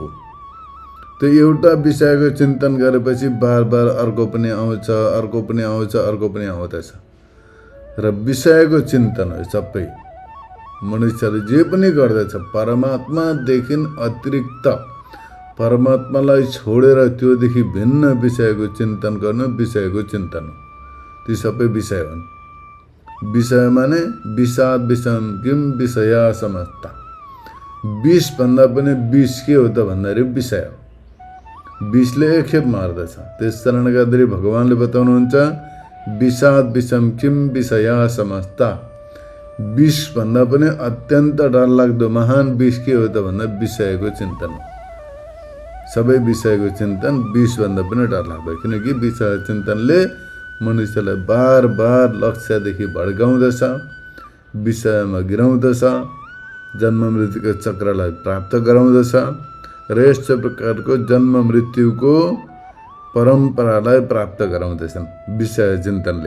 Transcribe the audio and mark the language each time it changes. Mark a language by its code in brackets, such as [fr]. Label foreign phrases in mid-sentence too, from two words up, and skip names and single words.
[ne] त्यो एउटा विषयको चिन्तन गरेपछि बार बार अर्को पनि आउँछ, अर्को पनि आउँछ, अर्को पनि आउँदैछ र विषयको चिन्तन हो। सबै मनुष्यले जे पनि गर्दछ परमात्मादेखि अतिरिक्त, परमात्मालाई छोडेर त्योदेखि भिन्न विषयको चिन्तन गर्नु विषयको चिन्तन हो। ती सबै विषय हुन्। विषय माने [sa] विषाद विषम किम विषया समस्ता। [ne] विष भन्दा पनि विष के हो त भन्दाखेरि विषय हो। विषले एकखेप मार्दछ। त्यस कारणले गर्दाखेरि भगवानले बताउनुहुन्छ [sa] विषाद विषम किम विषया समस्ता। [ne] विष भन्दा पनि अत्यन्त डरलाग्दो महान विष के हो त भन्दा विषयको चिन्तन हो। सबै विषयको चिन्तन विषभन्दा पनि डरलाग्दो, किनकि विषय चिन्तनले मनुष्यलाई बार बार लक्ष्यदेखि भड्काउँदछ, विषयमा गिराउँदछ, जन्म मृत्युको चक्रलाई प्राप्त गराउँदछ र यस्तो प्रकारको जन्म मृत्युको परम्परालाई प्राप्त गराउँदछन् विषय चिन्तनले।